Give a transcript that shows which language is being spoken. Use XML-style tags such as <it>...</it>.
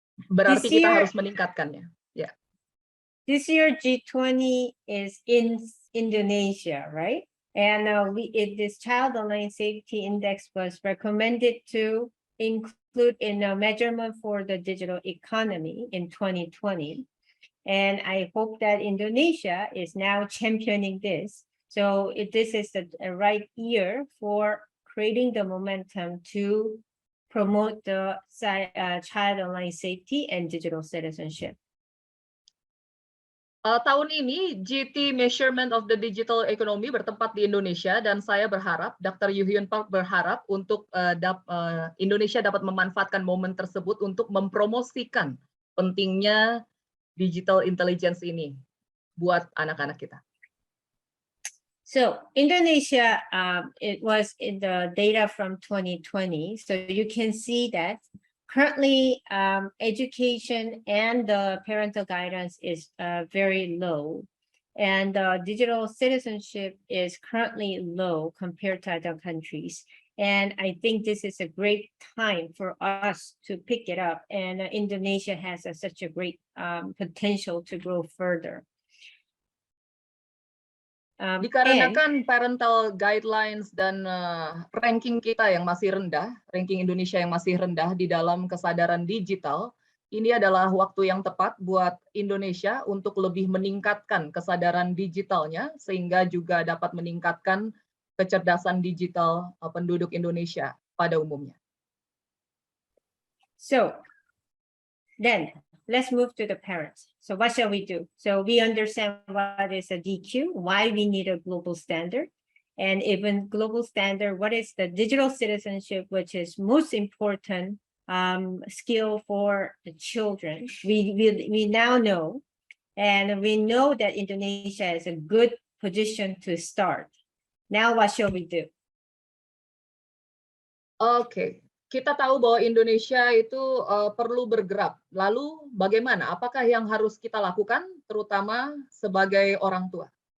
<id>Berarti kita harus meningkatkannya. Yeah.</id> <en>This year G20 is in Indonesia, right? And this Child Online Safety Index was recommended to include in a measurement for the digital economy in 2020. And I hope that Indonesia is now championing this. So this is the right year for creating the momentum to promote the child online safety and digital citizenship.</en> <id>Tahun ini GT Measurement of the Digital Economy bertempat di Indonesia dan saya berharap, Dr. Yuhyun Park berharap untuk Indonesia dapat memanfaatkan momen tersebut untuk mempromosikan pentingnya digital intelligence ini buat anak-anak kita.</id> <en>So Indonesia, it was in the data from 2020. So you can see that currently education and the parental guidance is very low. And digital citizenship is currently low compared to other countries. And I think this is a great time for us to pick it up. And Indonesia has such a great potential to grow further.</en> <id>Dikarenakan parental guidelines dan ranking kita yang masih rendah, ranking Indonesia yang masih rendah di dalam kesadaran digital, ini adalah waktu yang tepat buat Indonesia untuk lebih meningkatkan kesadaran digitalnya, sehingga juga dapat meningkatkan kecerdasan digital penduduk Indonesia pada umumnya.</id> <en>So, then let's move to the parents. So what shall we do? So we understand what is a DQ, why we need a global standard, and even global standard, what is the digital citizenship, which is most important skill for the children. We now know, and we know that Indonesia is a good position to start. Now what shall we do? Oke.</en> <id>Kita tahu bahwa Indonesia itu perlu bergerak. Lalu bagaimana? Apakah yang harus kita lakukan, terutama sebagai orang tua?</id>